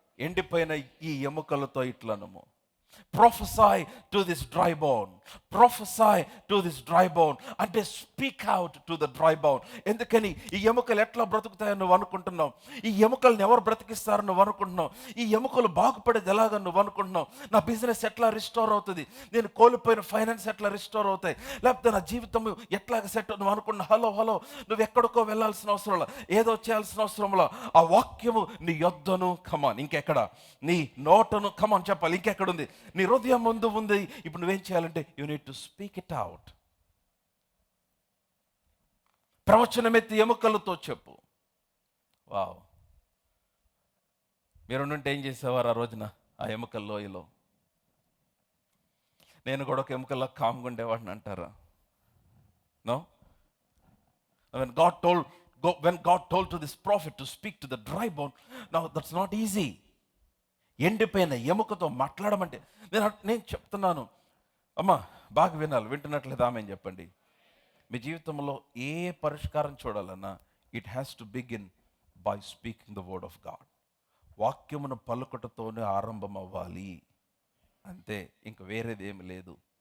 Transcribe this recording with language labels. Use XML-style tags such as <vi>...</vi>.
<te>ఎండిపోయిన ఈ ఎముకలతో ఇట్లనము,</te> <en>prophesy to this dry bone, prophesy to this dry bone. అంటే speak out to the dry bone.</en> <te>ఎందుకని ఈ ఎముకలు ఎట్లా బ్రతుకుతాయని నువ్వు అనుకుంటున్నావు? ఈ ఎముకలను ఎవరు బ్రతికిస్తారని నువ్వు అనుకుంటున్నావు? ఈ ఎముకలు బాగుపడేది ఎలాగని నువ్వు అనుకుంటున్నావు? నా బిజినెస్ ఎట్లా రిస్టోర్ అవుతుంది? నేను కోల్పోయిన ఫైనాన్స్ ఎట్లా రిస్టోర్ అవుతాయి? లేకపోతే నా జీవితం ఎట్లాగ సెట్ నువ్వు అనుకుంటున్నావు? హలో, నువ్వు ఎక్కడికో వెళ్ళాల్సిన అవసరంలో, ఏదో చేయాల్సిన అవసరంలో, ఆ వాక్యము నీ యొద్దను, కమాన్, ఇంకెక్కడ? నీ నోటను, కమాన్ చెప్పాలి, ఇంకెక్కడుంది? నీ హృదయం ముందు ఉంది. ఇప్పుడు నువ్వేం చేయాలంటే,</te> <en>You need to speak it out.</en> <te>ప్రవచనమెత్తి ఎముకలతో చెప్పు. వావ్! మీరుంటే ఏం చేసేవారు ఆ రోజున ఆ ఎముకల లోయలో? నేను కూడా ఒక ఎముకల్లో కామ్గా ఉండేవాడిని అంటారా?</te> <en>No. when God told to this prophet to speak to the dry bone, now that's not easy.</en> <te>ఎండిపోయిన ఎముకతో మాట్లాడమంటే నేను చెప్తున్నాను అమ్మా, బాగా వినాలి. వింటున్నట్లేదు ఆమె చెప్పండి. మీ జీవితంలో ఏ పరిష్కారం చూడాలన్నా</te> <en>It has to begin by speaking the word of God.</en> <te>వాక్యమును పలుకటతోనే ఆరంభం అవ్వాలి, అంతే, ఇంక వేరేది ఏమి లేదు.</te>